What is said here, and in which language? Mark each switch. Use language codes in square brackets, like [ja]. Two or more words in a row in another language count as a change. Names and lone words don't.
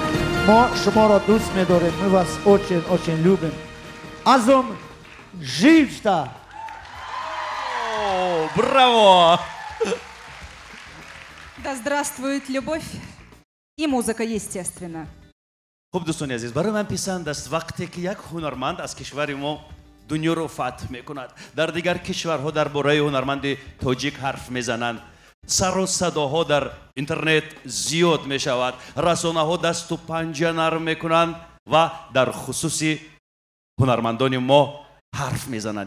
[fa] ما شما را دوست می‌داریم. [ru] Мы вас очень любим. Азом ژیوشتا. Браво! Да здравствует любовь и музыка, естественно. [fa] خب دوستان عزیز، برای من پسند است وقتی که یک هنرمند از کشور ما دنیا رو فتح میکند. در دیگر کشورها درباره هنرمند تاجیک حرف میزنند. سر و صداها در اینترنت زیاد می شود. رسانه ها دست و پنجه نرم میکنند و در خصوص هنرمندان ما حرف میزنند.